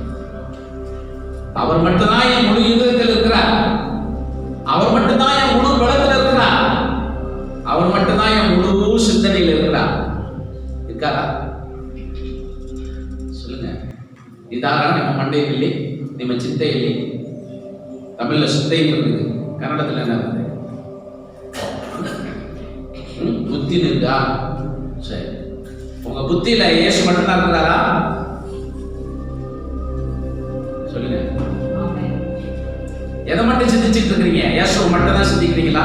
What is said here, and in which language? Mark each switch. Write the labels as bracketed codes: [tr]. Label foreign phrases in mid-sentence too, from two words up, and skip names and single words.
[ta] அவர் மட்டும்தான் என் முழு இதயத்தில் இருக்கிறார். அவர் மட்டும்தான் என் முழு பலத்தில் இருக்கிறார். அவர் மட்டும்தான் என் முழு சிந்தனையில் இருக்கிறார். இருக்காரா? சொல்லுங்க. இதாக நம்ம மண்டையில் [kn] ನಿಮ್ಮ ಚಿಂತೆಯಲ್ಲಿ ತಮಿಳ ಚಿಂತೆ ಇರ್ತದೆ, ಕನ್ನಡದಲ್ಲಿ ಏನಾಗುತ್ತೆ? [ta] புத்தி இருக்கா? சரி, உங்க புத்தியில இயேசு மட்டும்தான் இருக்கிறாரா? சொல்லுங்க. எதை மட்டும் சிந்திச்சுட்டு இருக்கிறீங்க? இயேசு மட்டும் தான் சிந்திக்கிறீங்களா?